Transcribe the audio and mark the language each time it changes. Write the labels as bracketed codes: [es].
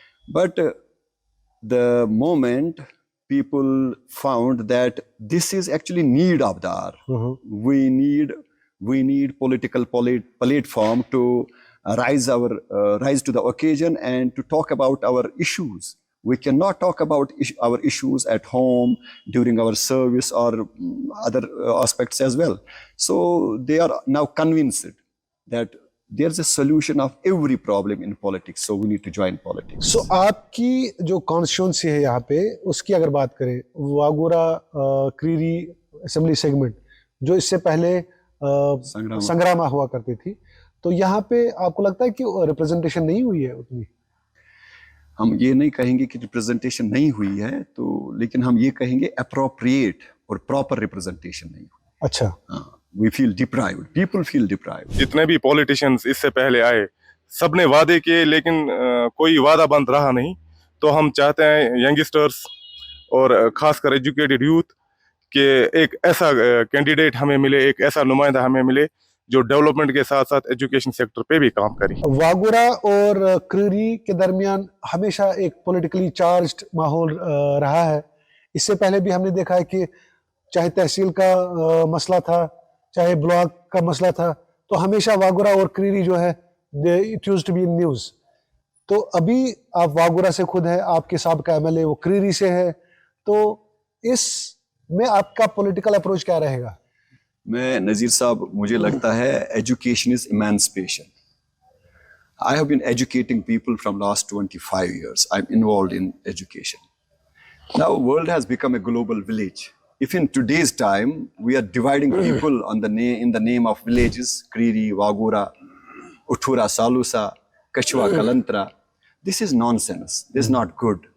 [en] But the moment people found that this is actually need of the hour, we need political platform to rise to the occasion and to talk about our issues. We cannot talk about our issues at home during our service or other aspects as well. So they are now convinced that there's a solution of every problem in politics, so we need to join politics. [ur] So آپ کی جو constituency ہے یہاں پہ, اس کی اگر بات کریں, واگورا کریری اسمبلی سیگمنٹ جو اس سے پہلے سنگراما ہوا کرتی تھی, تو یہاں پہ آپ کو لگتا ہے کہ ریپرزنٹیشن نہیں ہوئی ہے اتنی؟ ہم یہ نہیں کہیں گے کہ ریپرزنٹیشن نہیں ہوئی ہے, تو لیکن ہم یہ کہیں گے اپروپریٹ اور پراپر ریپرزنٹیشن نہیں ہوئی. اچھا, [en] we feel deprived, people feel deprived. [ur] جتنے بھی پولیٹیشینز اس سے پہلے آئے سب نے وعدے کیے, لیکن کوئی وعدہ بند رہا نہیں. تو ہم چاہتے ہیں ینگسٹرز اور خاص کر ایجوکیٹڈ یوتھ کہ ایک ایسا کینڈیڈیٹ ہمیں ملے, ایک ایسا نمائندہ ہمیں ملے جو ڈیولپمنٹ کے ساتھ ساتھ ایجوکیشن سیکٹر پہ بھی کام کرے. واگورا اور کریری کے درمیان ہمیشہ ایک پولیٹیکلی چارجڈ ماحول رہا ہے. اس سے پہلے بھی ہم نے دیکھا ہے کہ چاہے تحصیل کا مسئلہ تھا, چاہے بلاک کا مسئلہ تھا, تو ہمیشہ واگورا اور کریری جو ہے [en] It used to be in news. [ur] تو ابھی آپ واگورا سے خود ہے, آپ کے سابقہ ایم ایل اے وہ کریری سے ہے, تو اس میں آپ کا پولیٹیکل اپروچ کیا رہے گا؟ میں نذیر صاحب, مجھے لگتا ہے [en] Education is emancipation. I have been educating people from last 25 years. I'm involved in education. Now, world has become a global village. If in today's time we are dividing people in the name of villages, Kriri, Wagura, Uthura, Salusa, Kachwa, Kalantra, this is nonsense. This is not good.